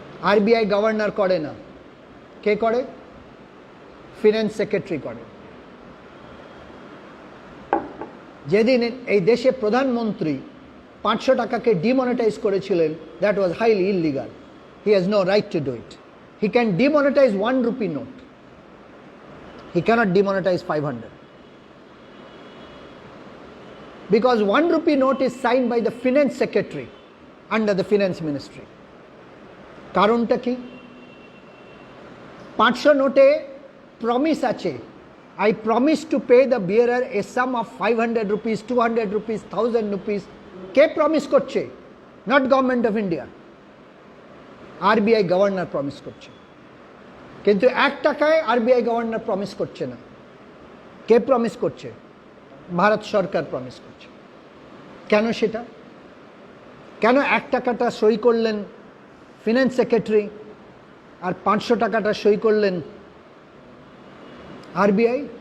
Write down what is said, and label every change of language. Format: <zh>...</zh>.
<bn>RBI governor করে না, কে করে? ফিনান্স সেক্রেটারি করে। যেদিন এই দেশে প্রধানমন্ত্রী 500 টাকাকে ডিমনিটাইজ করেছিলেন,</bn> <en>That was highly illegal. He has no right to do it. He can demonetize 1 rupee note, he cannot demonetize 500, because 1 rupee note is signed by the finance secretary under the finance ministry.</en> <bn>কারণটা কি? 500 নোটে promise আছে,</bn> <en>I promise to pay the bearer a sum of 500 rupees, 200 rupees, 1000 rupees.</en> <bn>K promise করছে?</bn> <en>not government of India,</en> <bn>RBI governor promise করছে। কিন্তু 1 টাকায় RBI governor promise করছে না, কে প্রমিস করছে? ভারত সরকার প্রমিস করছে। কেন সেটা? কেন 1 টাকাটা সই করলেন ফিনান্স সেক্রেটারি আর 500 টাকাটা সই করলেন আরবিআই?</bn>